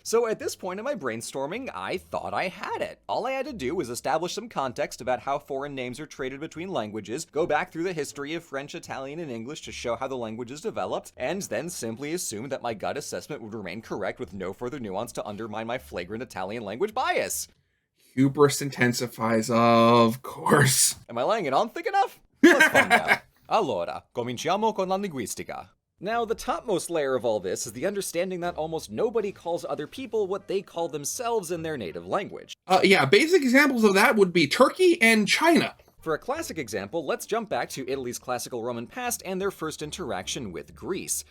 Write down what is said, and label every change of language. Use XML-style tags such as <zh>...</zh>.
<en>So at this point in my brainstorming, I thought I had it. All I had to do was establish some context about how foreign names are traded between languages, go back through the history of French, Italian, and English to show how the languages developed, and then simply assume that my gut assessment would remain correct with no further nuance to undermine my flagrant Italian language bias. Hubris intensifies, of course. Am I laying it on thick enough? Let's find out.</en> <it>Allora, cominciamo con la linguistica.</it> <en>Now, the topmost layer of all this is the understanding that almost nobody calls other people what they call themselves in their native language. Yeah, basic examples of that would be Turkey and China. For a classic example, let's jump back to Italy's classical Roman past and their first interaction with Greece.</en>